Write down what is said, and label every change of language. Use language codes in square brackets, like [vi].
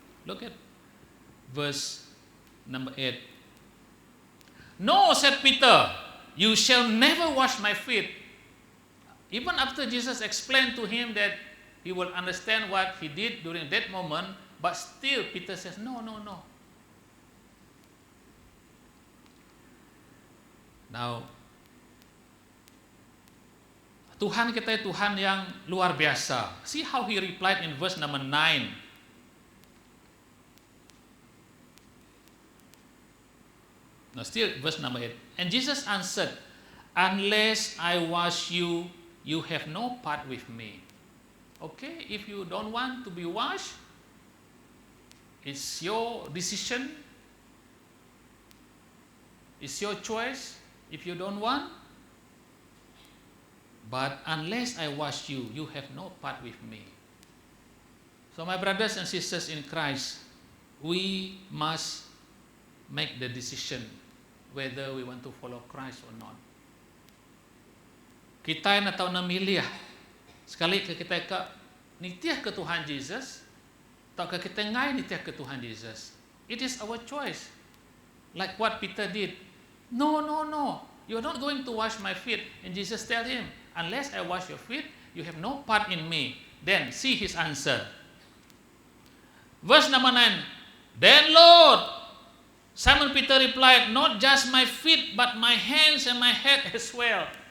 [en] Look at verse number 8. No, said Peter, you shall never wash my feet. Even after Jesus explained to him that he will understand what he did during that moment, but still Peter says, no. [ms] Now, Tuhan kita Tuhan yang luar biasa. [en] See how he replied in verse number 9. Now still verse number 8. And Jesus answered, unless I wash you, you have no part with me. Okay, if you don't want to be washed, it's your decision. It's your choice. If you don't want, but unless I wash you, you have no part with me. So my brothers and sisters in Christ, we must make the decision whether we want to follow Christ or not. [iba] Kita nak tahu nak milih sekali ke kita ke nitiah ke Tuhan Jesus, atau ke kita ngai nitiah ke Tuhan Jesus. [en] It is our choice. Like what Peter did. No. You are not going to wash my feet. And Jesus tell him, unless I wash your feet, you have no part in me. Then see his answer. Verse number 9. Then Lord, Simon Peter replied, not just my feet, but my hands and my head as well.